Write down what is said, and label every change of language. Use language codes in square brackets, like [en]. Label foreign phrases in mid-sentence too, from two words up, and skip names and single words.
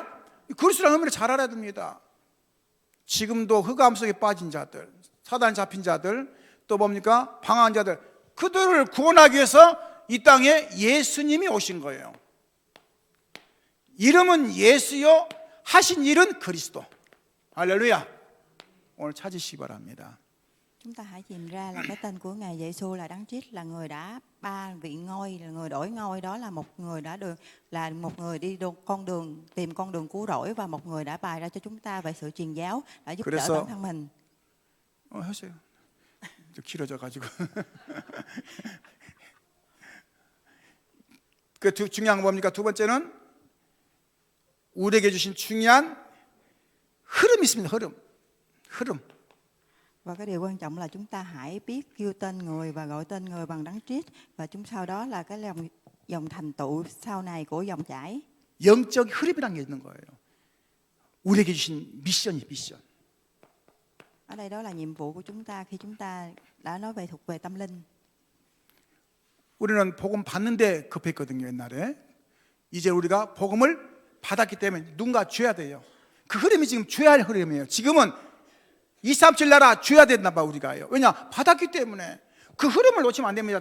[ko] 그리스도라는 의미를 잘 알아야 됩니다. 지금도 흑암 속에 빠진 자들, 사단 잡힌 자들, 또 뭡니까? 방황한 자들, 그들을 구원하기 위해서 이 땅에 예수님이 오신 거예요. 이름은 예수요, 하신 일은 그리스도. 할렐루야. 오늘 찾으시기 바랍니다. [vi] Chúng ta hãy tìm ra là cái tên của Ngài Giê-xu là Đấng Christ, là người đã ba vị ngôi, là người đổi ngôi, đó là một người là một người đi con đường, tìm con đường cứu rỗi, và một người đã bày ra cho chúng ta về sự truyền giáo, đã giúp đỡ bản thân mình. [ko] 하세요. 길어져 가지고. 그 중요한 건 뭡니까? 두 번째는 우리에게 주신 중요한 흐름이 있습니다. 흐름. [vi] Và cái điều quan trọng là chúng ta hãy biết kêu tên người và gọi tên người bằng đấng Christ, và sau đó là cái dòng thành tựu sau này của dòng chảy. [ko] 영적 흐름이라는 게 있는 거예요. 우리에게 주신 미션. [vi] Ở đây đó là nhiệm vụ của chúng ta khi chúng ta đã nói về thuộc về tâm linh. [ko] 우리는 복음 받는데 급했거든요, 옛날에. 이제 우리가 복음을 받았기 때문에 누군가 줘야 돼요. 그 흐름이 지금 줘야 할 흐름이에요. 지금은 237 나라 줘야 된다 봐 우리가요. 왜냐? 받았기 때문에. 그 흐름을 놓치면 안 됩니다.